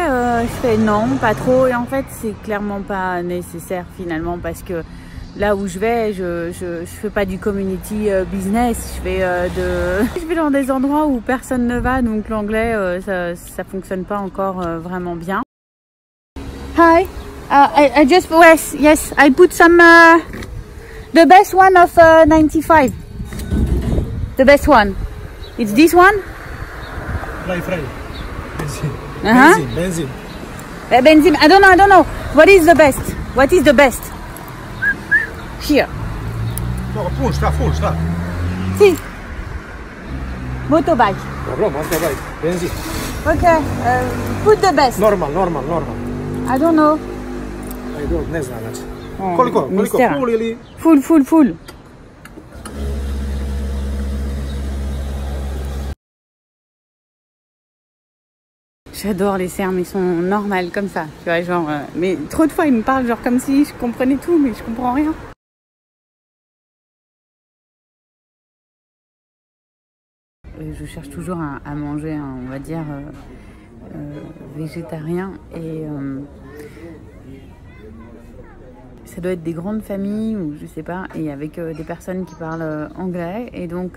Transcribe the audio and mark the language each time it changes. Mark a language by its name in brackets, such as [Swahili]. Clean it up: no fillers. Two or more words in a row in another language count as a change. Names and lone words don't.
[French] Je fais non, pas trop, et en fait c'est clairement pas nécessaire finalement, parce que là où je vais, je fais pas du [English] community business, [French] je vais dans des endroits où personne ne va, donc l'anglais ça fonctionne pas encore vraiment bien. [English] Hi, I just yes, I put some the best one of 95. The best one. It's this one. Fry. Benzene. Benzene. Benzene. I don't know. What is the best? What is the best? Here. No, full, stop. Si. Motorbike. Dobro, motorbike. Benzene. Okay. Put the best. Normal. I don't know. [Serbian] Ne znam, znači. Koliko? Full ili? [English] Full. [French] J'adore les Serbes, ils sont normales comme ça, tu vois, genre... mais trop de fois, ils me parlent genre comme si je comprenais tout, mais je comprends rien. Je cherche toujours à manger, on va dire, végétarien, et ça doit être des grandes familles, ou je sais pas, et avec des personnes qui parlent anglais, et donc...